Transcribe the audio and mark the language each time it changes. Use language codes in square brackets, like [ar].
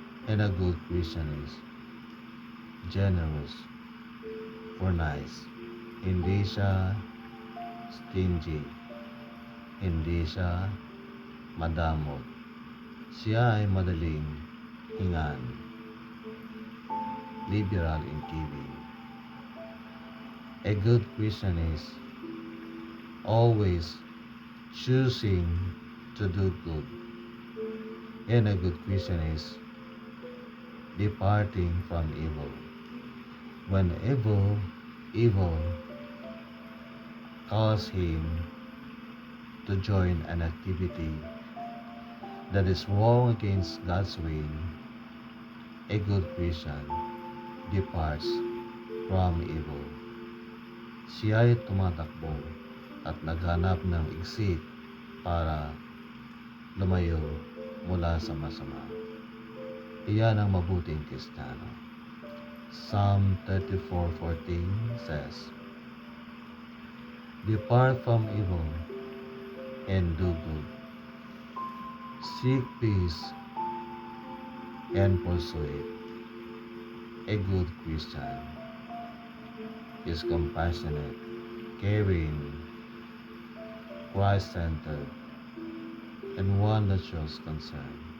[en] And a good Christian is generous or nice. [tl] Hindi siya stingy. Hindi siya madamot. Siya ay madaling hingan. [en] Liberal in giving. A good Christian is always choosing to do good. And a good Christian is departing from evil. When evil calls him to join an activity that is wrong against God's will, a good Christian departs from evil. [tl] Siya ay tumatakbo at naghanap ng exit para lumayo mula sa masama. Iyan ang mabuting Kristiyano. [en] Psalm 34:14 says, depart from evil and do good. Seek peace and pursue it. A good Christian is compassionate, caring, Christ-centered, and one that shows concern.